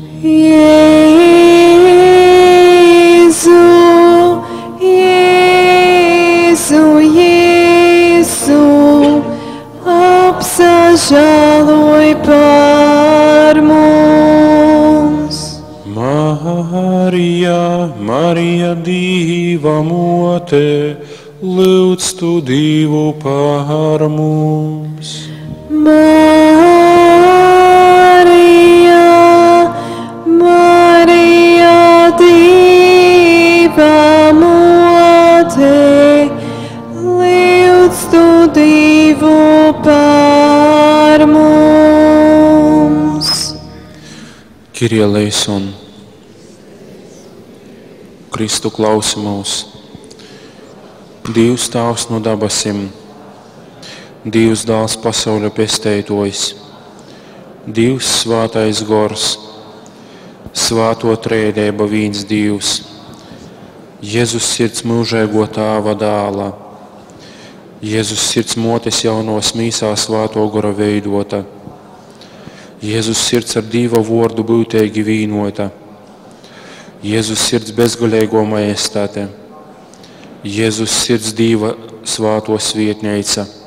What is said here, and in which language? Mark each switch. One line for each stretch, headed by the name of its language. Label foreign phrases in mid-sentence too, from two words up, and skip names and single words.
Latgalian: Jēzu, Jēzu, Jēzu, apsažāloj par mums. Marija, Marija, Dieva mote, lūdz tu Dievu par mums. Marija, Marija, Dieva mote, lūdz tu Dievu par mums.
Latin: Κύριε ἐλέησον.
Latgalian: Kristu klausi mūs. Dievs Tēvs no dabasim, Dievs Dēls pasauļa pestētojs, Dievs Svātais Gors, Svāto trēdēba viens Dievs, Jēzus sirds mūžēgo Tēva dēla, Jēzus sirds motes jaunos mīsā Svāto Gora veidota, Jēzus sirds ar Dieva vordu būtēgi vīnota, Jēzus sirds bezgalēgo majestāte, Jēzus sirds Dieva svāto svietneica,